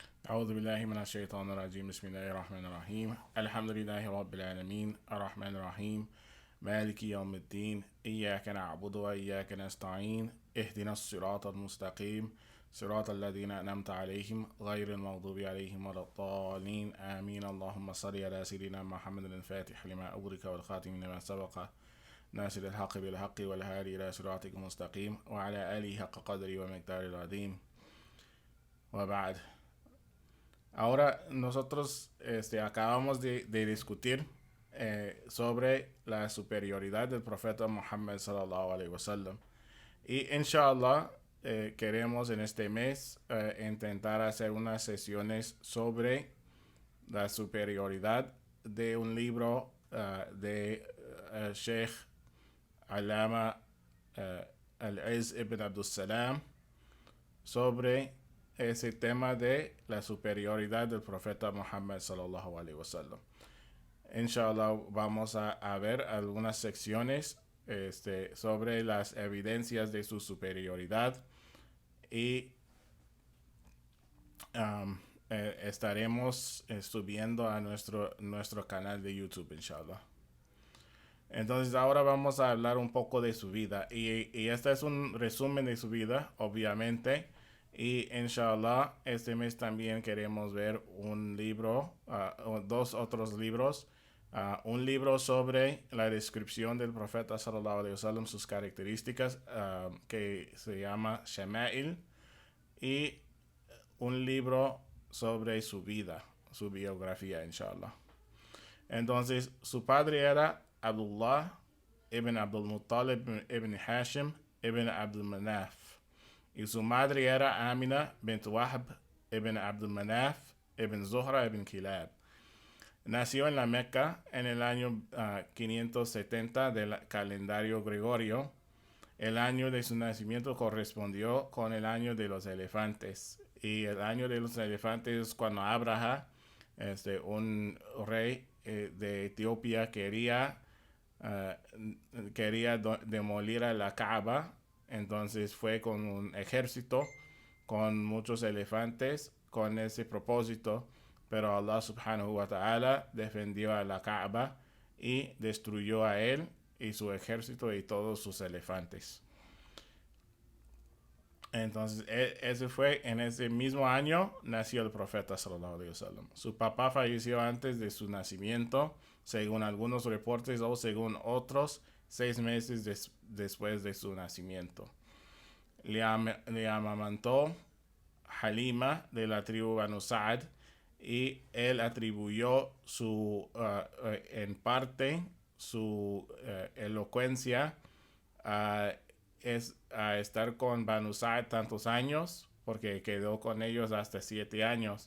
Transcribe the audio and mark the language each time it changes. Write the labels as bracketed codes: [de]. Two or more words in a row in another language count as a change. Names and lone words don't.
[ar] أعوذ بالله من الشيطان الرجيم بسم الله الرحمن الرحيم الحمد لله رب العالمين الرحمن الرحيم مالك يوم الدين إياك نعبد وإياك نستعين اهدنا الصراط المستقيم صراط الذين أنعمت عليهم غير المغضوب عليهم ولا الضالين آمين اللهم صل على سيدنا محمد الفاتح لما أغلق والخاتم لما سبق ناصر الحق بالحق والهادي إلى صراطك المستقيم وعلى آله حق قدره ومقداره العظيم وبعد. [es] Ahora nosotros acabamos de discutir sobre la superioridad del profeta Muhammad [ar] صلى الله عليه وسلم. [es] Y inshallah queremos en este mes intentar hacer unas sesiones sobre la superioridad de un libro de Sheikh Alama Al-Izz ibn Abdul Salam sobre ese tema de la superioridad del profeta Muhammad [ar] صلى الله عليه وسلم. [es] Inshallah vamos a ver algunas secciones sobre las evidencias de su superioridad y estaremos subiendo a nuestro canal de YouTube, inshallah. Entonces ahora vamos a hablar un poco de su vida y este es un resumen de su vida, obviamente. Y inshallah este mes también queremos ver un libro, dos otros libros. Un libro sobre la descripción del profeta [ar] صلى الله عليه وسلم, [es] sus características, que se llama Shama'il. Y un libro sobre su vida, su biografía, inshallah. Entonces, su padre era Abdullah ibn Abdul Muttalib ibn Hashim ibn Abdul Manaf. Y su madre era Amina bint Wahb ibn Abdul Manaf ibn Zuhra ibn Kilab. Nació en la Meca en el año 570 del calendario gregorio. El año de su nacimiento correspondió con el año de los elefantes. Y el año de los elefantes es cuando Abraha, un rey de Etiopía, quería demolir a la Kaaba. Entonces fue con un ejército, con muchos elefantes, con ese propósito. Pero Allah [ar] سبحانه وتعالى [es] defendió a la Kaaba y destruyó a él y su ejército y todos sus elefantes. Entonces, ese fue en ese mismo año nació el profeta [ar] صلى الله عليه وسلم. [es] Su papá falleció antes de su nacimiento, según algunos reportes o según otros, 6 meses después de su nacimiento. Le amamantó Halima de la tribu Banu Sa'd y él atribuyó en parte su elocuencia a estar con Banu Sa'd tantos años, porque quedó con ellos hasta 7 años.